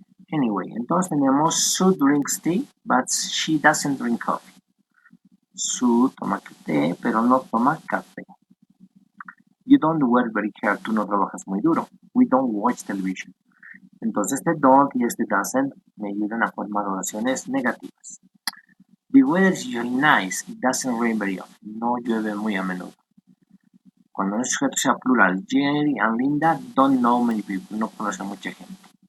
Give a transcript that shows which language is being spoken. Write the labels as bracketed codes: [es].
[en] Anyway, [es] entonces tenemos [en] Sue drinks tea, but she doesn't drink coffee. [es] Sue toma té, pero no toma café. [en] You don't work very hard, [es] tú no trabajas muy duro. [en] We don't watch television. [es] Entonces este don't y este doesn't me ayudan a formar oraciones negativas. [en] The weather is usually nice, it doesn't rain very often. [es] No llueve muy a menudo. Cuando el sujeto sea plural, [en] Jerry and Linda don't know many people, [es] no conocen mucha gente.